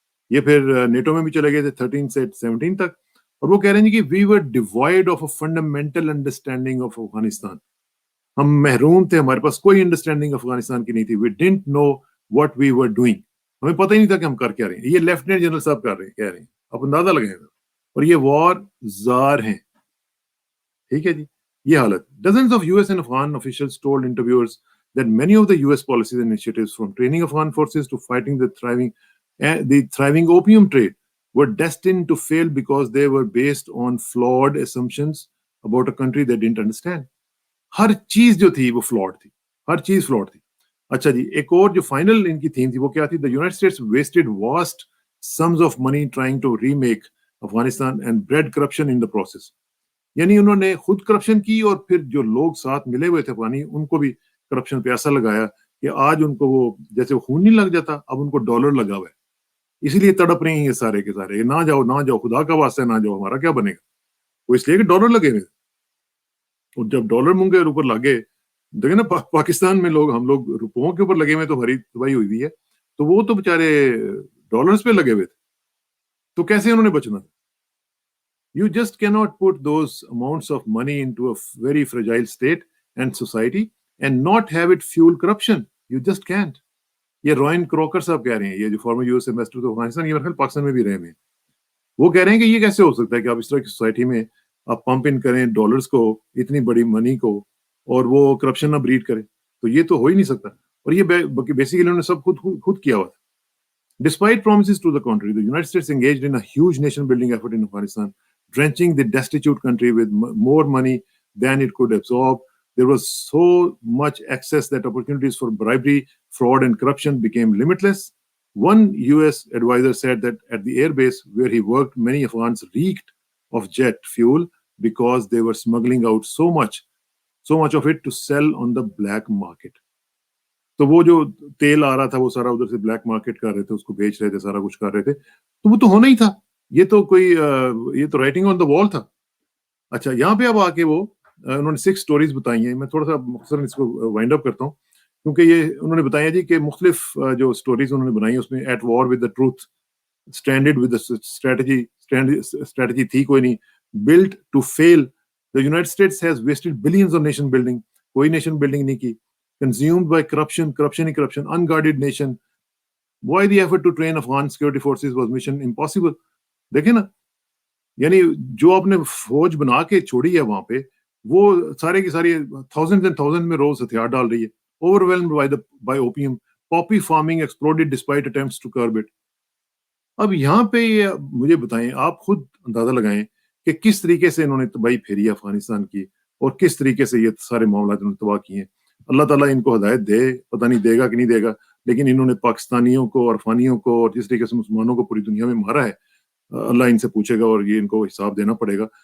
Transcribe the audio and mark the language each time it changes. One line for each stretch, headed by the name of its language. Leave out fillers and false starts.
Urdu: یہ پھر نیٹو میں بھی چلے گئے تھے 13 سے 17 تک. اور وہ کہہ رہے ہیں کہ
English: We were devoid of a fundamental understanding of Afghanistan.
Urdu: ہم محروم تھے, ہمارے پاس کوئی انڈرسٹینڈنگ افغانستان کی نہیں تھی.
English: We didn't know what we were doing.
Urdu: ہمیں پتہ ہی نہیں تھا کہ ہم کر کیا رہے ہیں. یہ لیفٹیننٹ جنرل صاحب کہہ رہے ہیں, آپ اندازہ لگائیں. اور یہ وار زار ہیں. ٹھیک ہے جی, یہ حالت.
English: Dozens of US and Afghan officials told interviewers that many of the US policies and initiatives, from training Afghan forces to fighting the thriving opium trade, were destined to fail because they were based on flawed assumptions about a country they didn't understand.
Urdu: ہر چیز جو تھی وہ flawed تھی, ہر چیز flawed تھی. اچھا جی, ایک اور جو فائنل ان کی تھیم تھی وہ کیا تھی؟
English: The United States wasted vast sums of money trying to remake Afghanistan and bred corruption in the process.
Urdu: یعنی انہوں نے خود کرپشن کی اور پھر جو لوگ ساتھ ملے ہوئے تھے افغانی ان کو بھی کرپشن پہ ایسا لگایا کہ آج ان کو وہ جیسے وہ خون نہیں لگ جاتا, اب ان کو ڈالر لگا ہوا ہے. اسی لیے تڑپ رہے ہیں یہ سارے کے سارے, نہ جاؤ نہ جاؤ, خدا کا واسطہ نہ جاؤ, ہمارا کیا بنے گا. وہ اس لیے کہ ڈالر لگے ہوئے. اور جب ڈالر منہ کے اوپر لگے, دیکھیں نا پاکستان میں لوگ, ہم لوگ روپوں کے اوپر لگے ہوئے تو ہری تباہی ہوئی ہوئی ہے, تو وہ تو بےچارے ڈالرز پہ لگے ہوئے تھے, تو کیسے انہوں نے بچنا تھا.
English: You just cannot put those amounts of money into a very fragile state and society and not have it fuel corruption. You just can't.
Urdu: یہ رائن کروکر صاحب کہہ رہے ہیں, یہ جو
English: former U S ambassador to Afghanistan,
Urdu: یہ میرے پاکستان میں بھی رہے ہیں, وہ کہہ رہے ہیں کہ یہ کیسے ہو سکتا ہے کہ آپ اس طرح کی سوسائٹی میں آپ پمپ ان کریں ڈالرز کو, اتنی بڑی منی کو, اور وہ کرپشن نہ بریڈ کریں. تو یہ تو ہو ہی نہیں سکتا. اور یہ بیسیکلی انہوں نے سب خود کیا ہوا تھا.
English: Despite promises to the contrary, the United States engaged in a huge nation building effort in Afghanistan, drenching the destitute country with more money than it could absorb. There was so much excess that opportunities for bribery, fraud, and corruption became limitless. One US advisor said that at the airbase where he worked, many Afghans reeked of jet fuel because they were smuggling out so much of it to sell on the black market.
Urdu: تو وہ جو تیل آ رہا تھا وہ سارا ادھر سے بلیک مارکیٹ کر رہے تھے, اس کو بیچ رہے تھے, سارا کچھ کر رہے تھے. تو وہ تو ہونا ہی تھا. یہ تو کوئی یہ تو
English: writing on the wall
Urdu: تھا. اچھا, یہاں پہ اب آ کے وہ انہوں نے 6 سٹوریز بتائی ہیں. میں تھوڑا سا مختصر اس کو وائنڈ اپ کرتا ہوں, کیونکہ یہ انہوں نے بتایا جی کہ مختلف جو سٹوریز انہوں نے بنائی ہیں اس میں
English: at war with the truth, standard with the strategy
Urdu: تھی کوئی نہیں,
English: Built to fail. The united states has wasted billions on nation building,
Urdu: کوئی نیشن بلڈنگ نہیں کی.
English: Consumed by corruption, unguarded nation. Why the effort to train Afghan security forces was mission impossible.
Urdu: دیکھیں نا, یعنی جو آپ نے فوج بنا کے چھوڑی ہے وہاں پہ, وہ سارے کی ساری
English: thousands and thousands
Urdu: میں روز ہتھیار ڈال رہی ہے.
English: Overwhelmed by opium, poppy farming exploded despite attempts to curb it.
Urdu: اب یہاں پہ مجھے بتائیں, آپ خود اندازہ لگائیں کہ کس طریقے سے انہوں نے تباہی پھیری ہے افغانستان کی, اور کس طریقے سے یہ سارے معاملات انہوں نے تباہ کیے ہیں. اللہ تعالیٰ ان کو ہدایت دے, پتہ نہیں دے گا کہ نہیں دے گا, لیکن انہوں نے پاکستانیوں کو اور افغانیوں کو اور جس طریقے سے مسلمانوں کو پوری دنیا میں مارا ہے, اللہ ان سے پوچھے گا اور یہ ان کو حساب دینا پڑے گا.